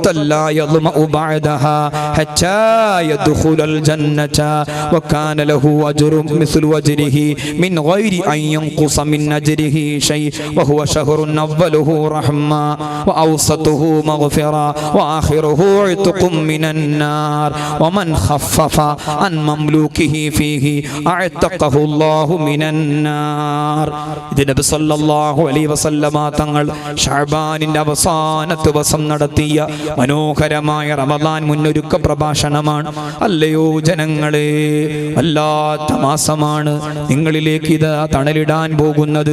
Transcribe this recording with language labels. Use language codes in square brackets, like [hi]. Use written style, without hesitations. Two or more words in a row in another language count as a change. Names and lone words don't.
[ar] لا يظمأ بعدها حتى يدخل الجنة وكان له أجر مثل أجره من غير أن ينقص من أجره شيء وهو شهر أوله رحمة وأوسطه مغفرة وآخره عتق من النار ومن خفف عن مملوكه فيه أعتقه الله من النار. [ml] ഇത് നബി [ar] صلى الله عليه وسلم [ml] തങ്ങൾ ശഅബാനിന്റെ അവസാനത്തെ ദിവസം നടത്തിയ മനോഹരമായ റമദാൻ മുന്നൊരുക്ക പ്രഭാഷണമാണ്. അല്ലയോ ജനങ്ങളെ, വല്ലാത്ത മാസമാണ് നിങ്ങളിലേക്ക് ഇത് തണലിടാൻ പോകുന്നത്.